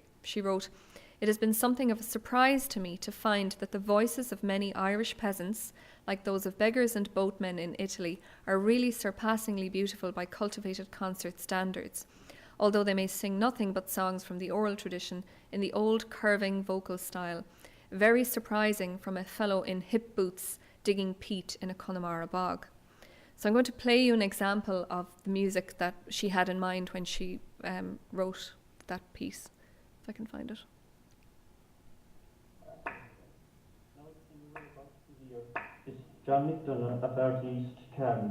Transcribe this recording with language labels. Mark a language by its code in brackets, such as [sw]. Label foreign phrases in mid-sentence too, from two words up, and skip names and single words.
[en] She wrote, "It has been something of a surprise to me to find that the voices of many Irish peasants, like those of beggars and boatmen in Italy, are really surpassingly beautiful by cultivated concert standards, although they may sing nothing but songs from the oral tradition in the old curving vocal style, very surprising from a fellow in hip boots digging peat in a Conamara bog." So I'm going to play you an example of the music that she had in mind when she wrote that piece, if I can find it. It's John McDonough of Art East Cavan.